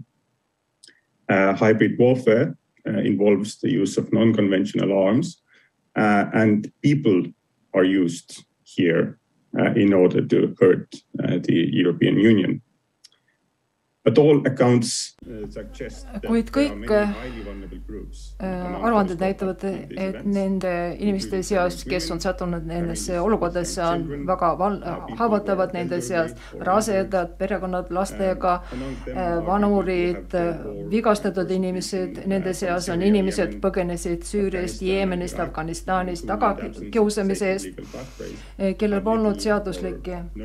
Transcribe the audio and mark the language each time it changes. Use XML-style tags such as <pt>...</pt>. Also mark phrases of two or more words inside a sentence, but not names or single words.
<en>Hybrid warfare involves the use of non-conventional arms, and people are used here in order to hurt the European Union. But all accounts suggest that</en> <et>kuid kõik aruanded näitavad, et nende inimeste seas, kes on sattunud nendesse olukordadesse, on väga haavatavad, nende seas rasedad, perekonnad lastega, vanurid, vigastatud inimesed, nende seas on inimesed põgenesid Süüriast, Jeemenist, Afganistanist tagakiusamise eest, kellel polnud seaduslikke</et>